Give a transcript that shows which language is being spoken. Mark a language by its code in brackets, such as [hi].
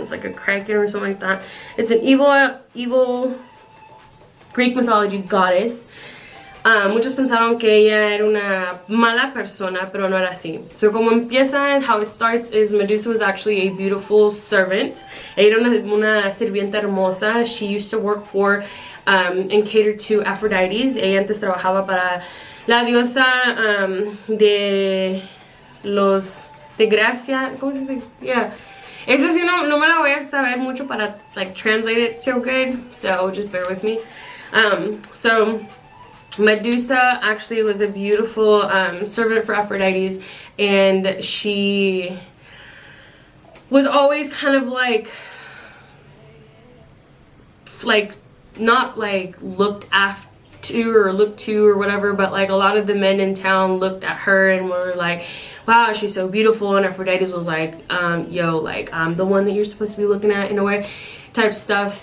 [en] It's like a kraken or something like that. It's an evil Greek mythology goddess. [es] Muchos pensaron que ella era una mala persona, pero no era así. [en] So [es] como empieza, [en] how it starts is Medusa was actually a beautiful servant. [es] Ella era una sirvienta hermosa. [en] She used to work for and cater to Aphrodite. [es] Ella antes trabajaba para la diosa de Gracias. ¿Cómo se dice? Yeah. Eso sí no me la voy a saber mucho para [en] like translate it so good. So just bear with me. So Medusa actually was a beautiful servant for Aphrodite, and she was always kind of like not like looked after or looked to or whatever, but like a lot of the men in town looked at her and were like, wow, she's so beautiful, and Aphrodite was like, yo, like I'm the one that you're supposed to be looking at in a way type stuff.